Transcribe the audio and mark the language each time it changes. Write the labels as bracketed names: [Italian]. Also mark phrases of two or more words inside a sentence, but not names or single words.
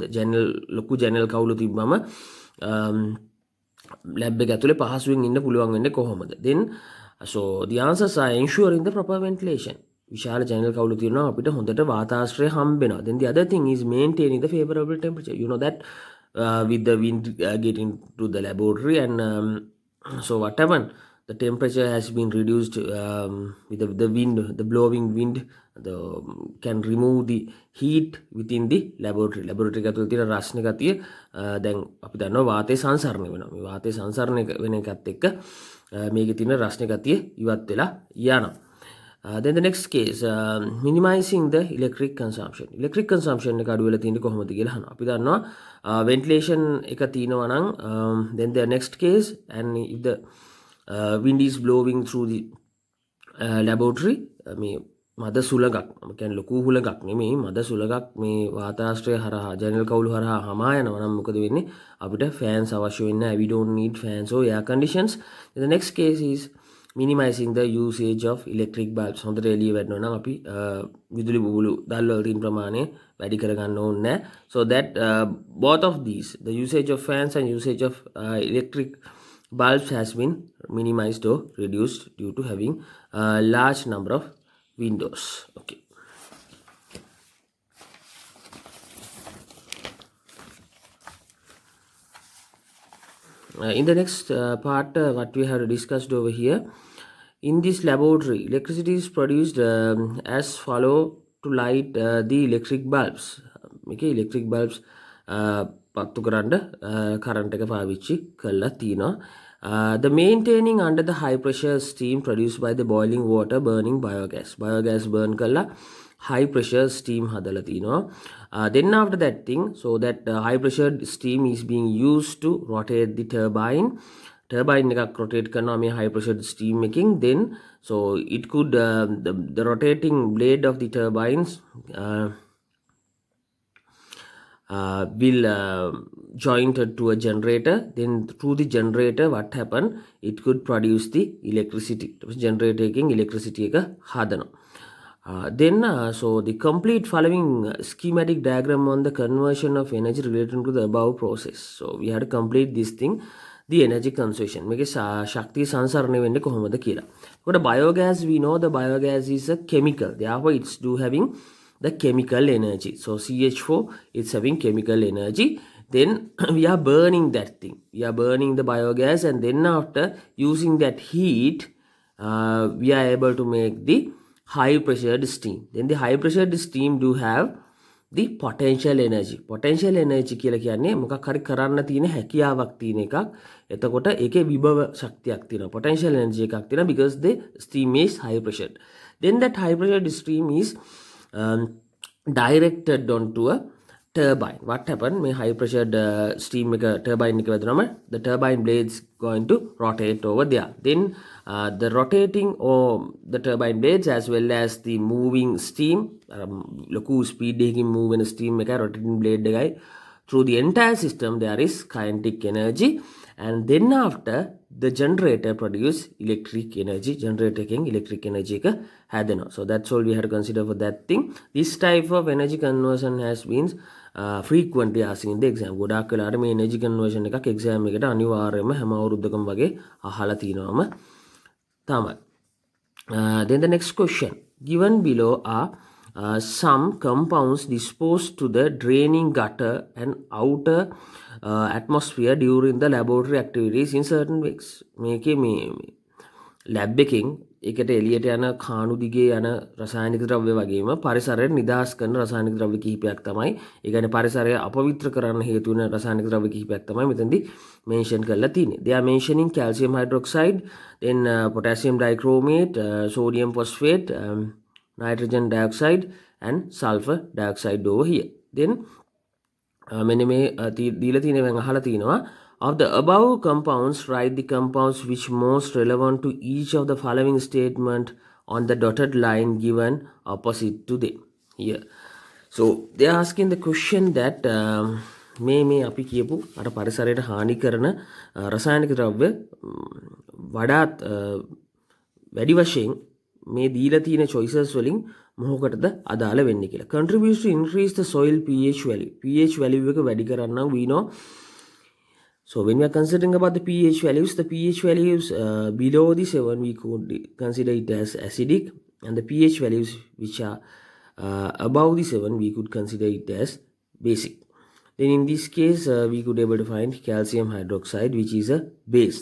[Sinhala] ජනෙල් ලොකු ජනෙල් කවුළු තිබ්බම lab එක ඇතුලේ පහසුවෙන් ඉන්න පුළුවන් වෙන්නේ කොහොමද? [English] Then so the answers are ensuring the proper ventilation. [Sinhala] විශාල ජනෙල් කවුළු තියෙනවා අපිට හොඳට වාතාශ්‍රය හම්බ වෙනවා. [English] Then the other thing is maintaining the favorable temperature. You know that with the wind getting to the laboratory and so what happened, the temperature has been reduced with the wind, the blowing wind can remove the heat within the laboratory. [Sinhala] laboratory එකතුල තියෙන රස්න ගතිය දැන් අපි දන්නවා වාතය සංසරණය වෙනවා. මේ වාතය සංසරණය වෙන එකත් එක්ක මේකේ තියෙන රස්න ගතිය ඉවත් වෙලා යනවා. [English] Then the next case, minimizing the electric consumption. Electric consumption [Sinhala] එක අඩු වෙලා තියෙන්නේ කොහොමද කියලා අහනවා. අපි දන්නවා [English] ventilation [Sinhala] එක තියෙනවා නම් [English] then the next case, and if the wind is blowing through the laboratory, [Sinhala] මේ මද සුළඟක්, කියන්නේ ලොකු හුළඟක් නෙමෙයි, මද සුළඟක් මේ වාතාශ්‍රය හරහා ජනෙල් කවුළු හරහා හමා යනවා නම් මොකද වෙන්නේ? අපිට fans අවශ්‍ය වෙන්නේ නැහැ. [English] We don't need fans or air conditions. The next case is minimizing the usage of electric bulbs. [Sinhala] හොඳට එළිය වැටෙනවා නම් අපි විදුලි බුබුලු දැල්වල තියෙන ප්‍රමාණය වැඩි කරගන්න ඕනේ නැහැ. [English] So that both of these, the usage of fans and usage of electric bulbs has been minimized or reduced due to having a large number of windows. Okay. In the next part, what we have discussed over here, in this laboratory, electricity is produced as follow to light the electric bulbs. [Sinhala] Okay, [English] electric bulbs [Sinhala] පත්තු කරන්න කරන්ට් එක පාවිච්චි කරලා තිනවා. [English] The maintaining under the high pressure steam produced by the boiling water burning biogas. Biogas burn kalla high pressure steam [Sinhala] හදලා තිනවා. [English] Then after that thing, so that high pressure steam is being used to rotate the turbine. Turbine එකක් rotate [Sinhala] කරනවා මේ [English] high pressure steam එකකින්. Then so it could the rotating blade of the turbines will jointed to a generator. Then through the generator what happened, it could produce the electricity. Generating electricity [Sinhala] එක හදනවා. [English] Then so the complete following schematic diagram on the conversion of energy related to the above process. So we had to complete this thing, the energy conservation. [Sinhala] මේකේ ශක්තිය සංසරණය වෙන්නේ කොහොමද කියලා. [English] ඒකට biogas, we know the biogas is a chemical, therefore it's do having the chemical energy. So CH4, it's having chemical energy. Then we are burning that thing, we are burning the biogas, and then after using that heat we are able to make the high pressured steam. Then the high pressured steam do have the potential energy. Potential energy [Sinhala] කියලා කියන්නේ මොකක් හරි කරන්න තියෙන හැකියාවක් තියෙන එකක්. එතකොට ඒකේ විභව ශක්තියක් තියෙනවා. [English] Potential energy [Sinhala] එකක් තියෙනවා [English] because the steam is high pressured. Then that high pressured steam is directed onto a turbine. What happened? මේ high pressured steam එක turbine [Sinhala] එක වැදුනම [English] the turbine blades going to rotate over there. Then the rotating or the turbine blades as well as the moving steam, ලොකු speed එකකින් move වෙන steam එක rotating blade එකයි, through the entire system there is kinetic energy. And then after the generator produce electric energy. Generator king electric energy [Sinhala] එක හැදෙනවා. [English] So that's all we have to consider for that thing. This type of energy conversion has been frequently asking in the exam. [Sinhala] ගොඩාක් වෙලාවට මේ [English] energy conversion [Sinhala] එකක් exam එකට අනිවාර්යයෙන්ම හැම අවුරුද්දකම වගේ අහලා තිනවම තමයි. [English] Then the next question. Given below are some compounds disposed to the draining gutter and outer atmosphere during the laboratory activities in certain ways. [Sinhala] මේකේ මේ lab එකකින් ඒකට එළියට යන කාණු දිගේ යන රසායනික ද්‍රව්‍ය වගේම පරිසරයෙන් නිදහස් කරන රසායනික ද්‍රව්‍ය කිහිපයක් තමයි. ඒ කියන්නේ පරිසරය අපවිත්‍ර කරන්න හේතු වෙන රසායනික ද්‍රව්‍ය කිහිපයක් තමයි මෙතනදී mention කරලා තියෙන්නේ. [English] They are mentioning calcium hydroxide, then potassium dichromate, sodium phosphate, nitrogen dioxide and sulfur dioxide over here. [Sinhala] Then මෙන්න මේ දීලා තියෙනවෙන් අහලා තිනවා, [English] of the above compounds write the compounds which most relevant to each of the following statement on the dotted line given opposite to them here. So they are asking the question that [Sinhala] මේ අපි කියපු අර පරිසරයට හානි කරන රසායනික ද්‍රව්‍ය වඩාත් වැඩි වශයෙන් මේ දීලා තියෙන choices වලින් මොකකටද අදාළ වෙන්නේ කියලා. [English] Contributes to increase the soil pH value. pH value [Sinhala] එක වැඩි කරන්න [English] we know. So when we are considering about the pH values below the 7 we could consider it as acidic, and the pH values which are above the 7 we could consider it as basic. Then in this case we could able to find calcium hydroxide which is a base.